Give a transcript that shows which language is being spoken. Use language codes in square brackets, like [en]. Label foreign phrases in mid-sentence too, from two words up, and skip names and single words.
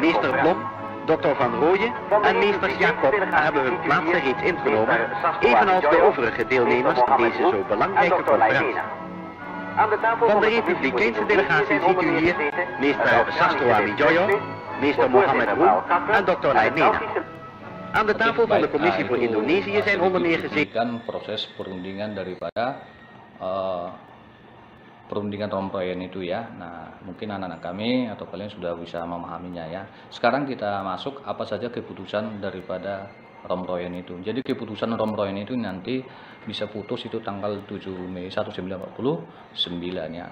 [nl] Meester Blom, dokter Van Rooyen en meester Jacob hebben hun plaatsen reeds ingenomen, evenals de overige deelnemers van deze zo belangrijke conferentie. Van de Republikeinse delegatie ziet u hier meester Sastro Amijoyo, meester Mohammed Roem en dokter Lainena. Aan de tafel van de Commissie voor Indonesië zijn onder meer gezeten [id] proses perundingan daripada perundingan Ron Royen itu ya. Nah, mungkin anak-anak kami atau kalian sudah bisa memahaminya ya. Sekarang kita masuk apa saja keputusan daripada Ron Royen itu. Jadi keputusan Ron Royen itu nanti bisa putus itu tanggal 7 Mei 1949 ya.